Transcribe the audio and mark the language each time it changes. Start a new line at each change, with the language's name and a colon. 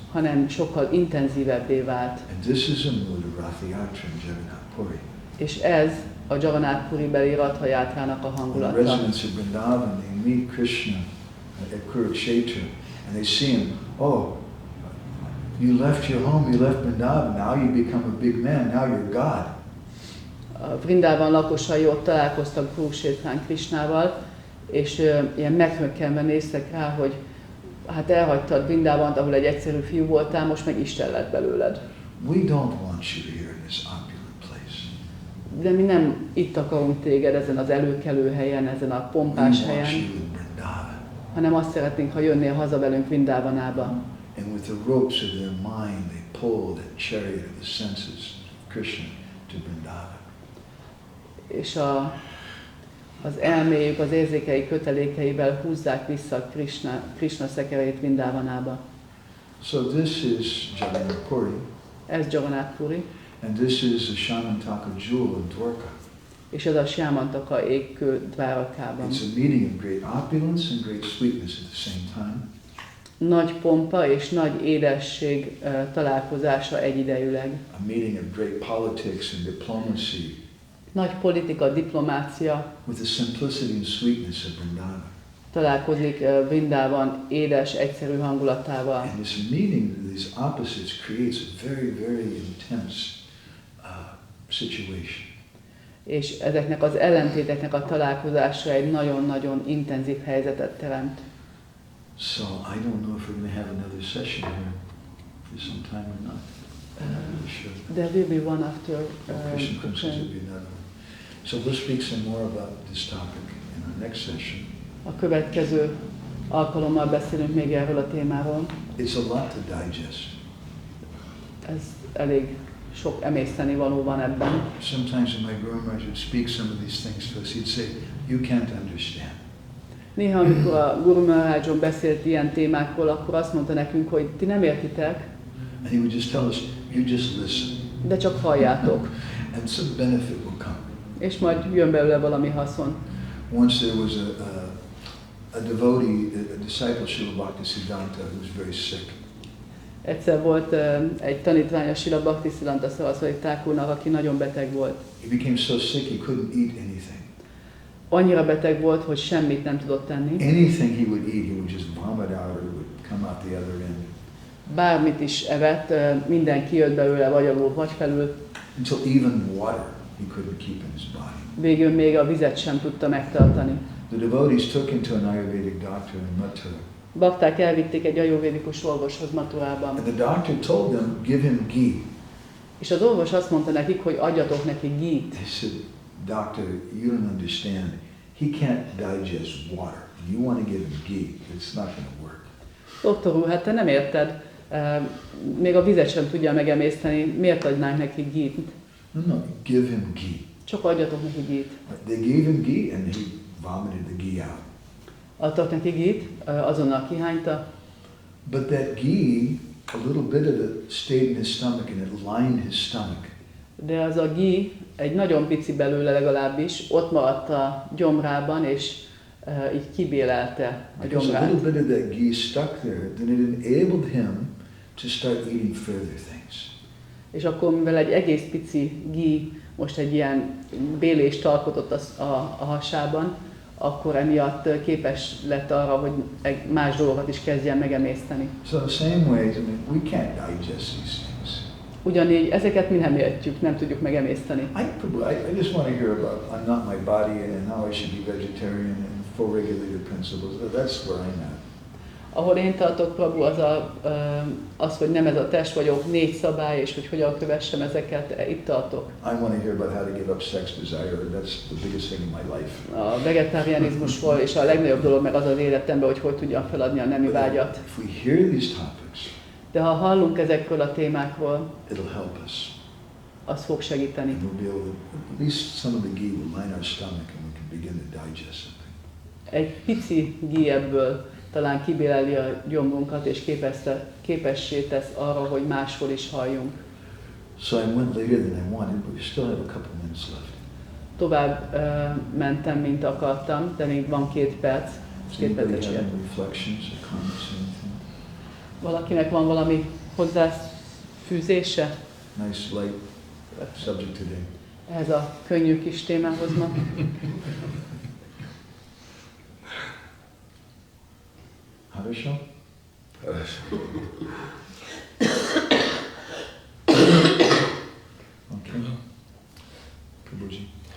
Hungarian: Hanem sokkal intenzívebbé vált.
English: And this is a mood of Ratha Yatra in Jagannath Puri.
Hungarian: És ez a Jagannath Puri beli Ratha Yátrának a hangulata.
English: The residents of Vrindavan, they meet Krishna at Kuruksetra, and they see him. Oh, you left your home, you left Vrindavan, now you become a big man, now you're God.
Hungarian: A Vrindában lakosai ott találkoztak Kuruksetrán Krishnával, és ilyen meghökkenve néztek rá, hogy hát elhagytad Vrindávant, ahol egy egyszerű fiú voltál, most meg Isten lett belőled.
English: We don't want you here in this opulent place.
Hungarian: De mi nem itt akarunk téged ezen az előkelő helyen, ezen a pompás helyen, hanem azt szeretnénk, ha jönnél haza velünk Vrindávanába.
English: And with the ropes of their mind, they pull that chariot of the senses of Krishna to Vrindavan.
Hungarian: És az elméjük, az érzékei kötelékeivel húzzák vissza Krishna szekereit Vrindávanába.
English: So this is Jagannath Puri.
Hungarian: Ez Jagannath Puri.
English: And this is the Syamantaka jewel in Dwarka.
Hungarian: És ez a Syamantaka égkő Dvárakában.
English: It's a meeting of great opulence and great sweetness at the same time.
Hungarian: Nagy pompa és nagy édesség találkozása egyidejűleg.
English: A meeting of great politics and diplomacy.
Hungarian: Nagy politika, diplomácia.
English: With the simplicity and sweetness of Vrindavan.
Hungarian: Találkozik Vrindában édes, egyszerű hangulatával.
English: And this meeting of these opposites creates a very, very intense situation.
Hungarian: És ezeknek az ellentéteknek a találkozása egy nagyon-nagyon intenzív helyzetet teremt.
English: So I don't know if we're going to have another session here for some time or not. Sure. There will be one after. Krishna says there'll be another one. So we'll speak some more about this topic in our next session.
Hungarian: A következő alkalommal beszélünk még erről a témáról.
English: It's a lot to digest.
Hungarian: Ez elég sok emészteni való van ebben.
English: Sometimes when my Guru Maharaj would speak some of these things to us, he'd say, "You can't understand."
Hungarian: Néha, amikor a Guru Maharajom beszélt ilyen témákról, akkor azt mondta nekünk, hogy ti nem értitek.
English: And he would just tell us, "You just listen."
Hungarian: De csak halljátok.
English: And some benefit will come.
Hungarian: És majd jön belőle valami haszon.
English: Once there was a devotee, a disciple of Srila Bhaktisiddhanta who was very sick.
Hungarian: Egyszer volt egy tanítványa Srila Bhaktisiddhanta Saraswati Thakurnak, aki nagyon beteg volt.
English: He became so sick he couldn't eat anything.
Hungarian: Annyira beteg volt, hogy semmit nem tudott tenni.
English: Anything he would eat, he would just vomit out or it would come out the other end.
Hungarian: Bármit is evett, minden kijött belőle, vagy alul, vagy felül.
English: until even water he couldn't keep in his body.
Hungarian: Végül még a vizet sem tudta megtartani.
English: The devotees took him to an Ayurvedic doctor in Mathura.
Hungarian: Bakták elvitték egy ajurvédikus orvoshoz Mathurában.
English: And the doctor told them, give him ghee.
Hungarian: És az orvos azt mondta nekik, hogy adjatok neki gít.
English: They said, doctor, you don't understand. He can't digest water. You want to give him ghee. It's not going to work.
Hungarian: Doktor úr, hát te nem érted. Még a vizet sem tudja megemészteni. Miért adnánk neki gít?
English: No, give him ghee.
Hungarian: Csak adjatok neki gít.
English: They gave him ghee and he vomited the ghee out.
Hungarian: Adtak neki gít, azonnal kihányta.
English: But that ghee, a little bit of it stayed in his stomach and it lined his stomach.
Hungarian: De az a gí, egy nagyon pici belőle legalábbis, ott maradt a gyomrában, és így kibélelte a
English: Because a
Hungarian: gyomrát.
English: little bit of that ghee stuck there, then it enabled him to start eating further things.
Hungarian: És akkor, mivel egy egész pici gí most egy ilyen bélést alkotott a hasában, akkor emiatt képes lett arra, hogy más dolgokat is kezdjen megemészteni.
English: So the same way, we can't digest these things.
Hungarian: Ugyanígy ezeket mi nem értjük, nem tudjuk megemészteni.
English: I just want to hear about I'm not my body and how I should be vegetarian and full regulated principles. That's where I'm at.
Hungarian: Ahol én tartok, Prabhu, az, hogy nem ez a test vagyok, 4 szabály, és hogy hogyan kövessem ezeket, itt tartok.
English: I want to hear about how to give up sex desire. That's the biggest thing in my life.
Hungarian: A vegetarianizmusról, és a legnagyobb dolog meg az az életemben, hogy tudjam feladni a nemi vágyat.
English: If we hear these topics,
Hungarian: De ha hallunk ezekről a témákról,
English: it'll help us.
Hungarian: az fog segíteni.
English: And we'll be able to, at least some of the ghee will line our stomach and we can begin to digest something.
Hungarian: Egy pici gí ebből talán kibéleli a gyomrunkat, és képessé tesz arra, hogy máshol is halljunk.
English: So I went later than I wanted, but we still have a couple minutes left.
Hungarian: Tovább mentem, mint akartam, de még van 2 perc.
English: Does anybody have any reflections or comments or anything?
Hungarian: Valakinek van valami hozzáfűzése
English: Nice light subject today.
Hungarian: ehhez a könnyű kis témához ma?
English: Harsha? Okay. Prabhuji.